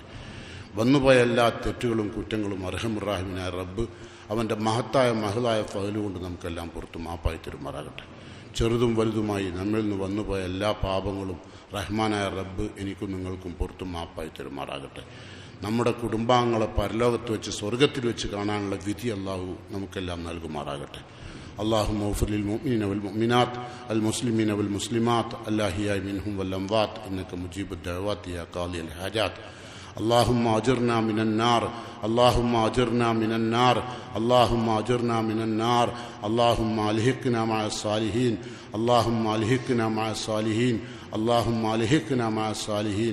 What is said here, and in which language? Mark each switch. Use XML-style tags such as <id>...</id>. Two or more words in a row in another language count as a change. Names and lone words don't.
<ml>വന്നുപോയ എല്ലാ തെറ്റുകളും കുറ്റങ്ങളും അർഹമുറാഹിമിനായ റബ്ബ് അവൻ്റെ മഹത്തായ മഹളായ ഫഹലുകൊണ്ട് നമുക്കെല്ലാം പുറത്ത് മാപ്പായി തരുമാറാകട്ടെ. ചെറുതും വലുതുമായി നമ്മിൽ നിന്ന് വന്നുപോയ എല്ലാ പാപങ്ങളും റഹ്മാനായ റബ്ബ് എനിക്കും നിങ്ങൾക്കും പുറത്ത് മാപ്പായി തരുമാറാകട്ടെ. നമ്മുടെ കുടുംബാംഗങ്ങളെ പരലോകത്ത് വെച്ച് സ്വർഗത്തിൽ വെച്ച് കാണാനുള്ള വിധി അള്ളാഹു നമുക്കെല്ലാം നൽകുമാറാകട്ടെ.</ml> <ar>اللهم اغفر للمؤمنين والمؤمنات المسلمين والمسلمات الأحياء منهم والأموات إنك مجيب الدعوات يا قاضي الحاجات. اللهم أجرنا من النار، اللهم أجرنا من النار، اللهم أجرنا من النار. اللهم ألحقنا مع الصالحين، اللهم ألحقنا مع الصالحين، اللهم ألحقنا مع الصالحين.</ar>